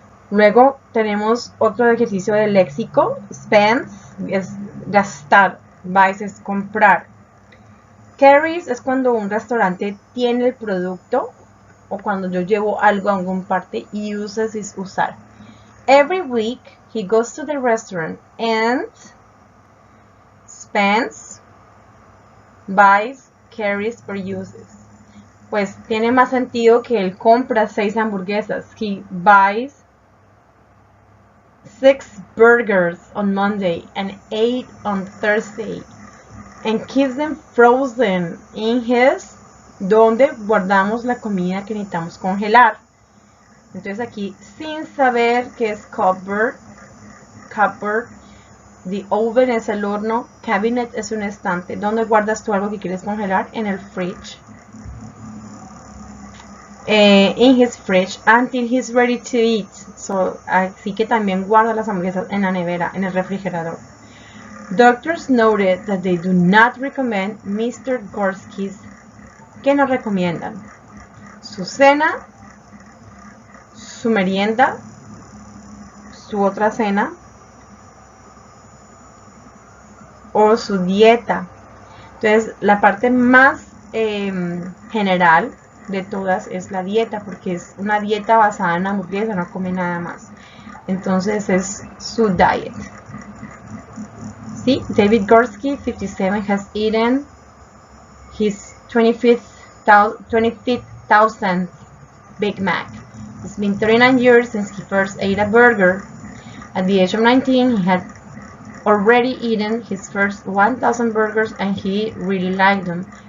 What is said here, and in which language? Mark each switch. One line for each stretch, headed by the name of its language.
Spanish: Luego tenemos otro ejercicio de léxico. Spends es gastar, buys es comprar. Carries es cuando un restaurante tiene el producto o cuando yo llevo algo a algún parte, y uses es usar.
English: Every week he goes to the restaurant and spends, buys, carries, or uses.
Spanish: Pues tiene más sentido que él compra 6 hamburguesas.
English: He buys 6 burgers on Monday and 8 on Thursday and keeps them frozen in his,
Spanish: donde guardamos la comida que necesitamos congelar. Entonces aquí, sin saber qué es cupboard, the oven es el horno, cabinet es un estante. ¿Dónde guardas tú algo que quieres congelar? En el fridge.
English: In his fridge until he's ready to eat.
Spanish: So, así que también guarda las hamburguesas en la nevera, en el refrigerador.
English: Doctors noted that they do not recommend Mr.
Spanish: Gorski's. ¿Qué nos recomiendan? Su cena, su merienda, su otra cena o su dieta. Entonces, la parte más general de todas es la dieta, porque es una dieta basada en hamburguesa, no come nada más. Entonces es su diet. ¿Sí?
English: David Gorski, 57, has eaten his 25,000th Big Mac. It's been 39 years since he first ate a burger. At the age of 19, he had already eaten his first 1,000 burgers and he really liked them.